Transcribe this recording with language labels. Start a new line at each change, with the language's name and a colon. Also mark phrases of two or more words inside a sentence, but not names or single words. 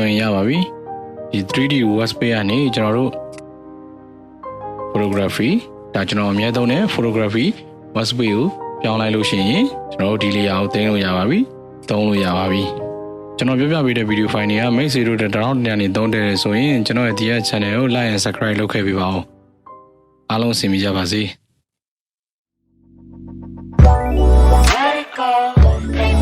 Burmese: ရင်ရပါပြီဒီ 3D workspace ကနေကျွန်တော်တို့ photography ဒါကျွန်တော်အမြဲသုံးတဲ့
English: photography workspace
Burmese: ကိုပြောင်းလိုက်လို့ရှိရင်ကျွန်တော်တို့ဒီ layer ကိုတင်လို့ရပါပြီသုံးလို့ရပါပြီကျွန်တော်ပြောပြပေးတဲ့
English: video file
Burmese: တွေကမိတ်ဆွေတို့တောင်းတနေသုံးတယ်ဆိုရင်ကျွန်တော်ရဲ့ဒီ channel ကို
English: like and subscribe
Burmese: လုပ်ခဲ့ပေးပါဦးအားလုံးအဆင်ပြေကြပါစေ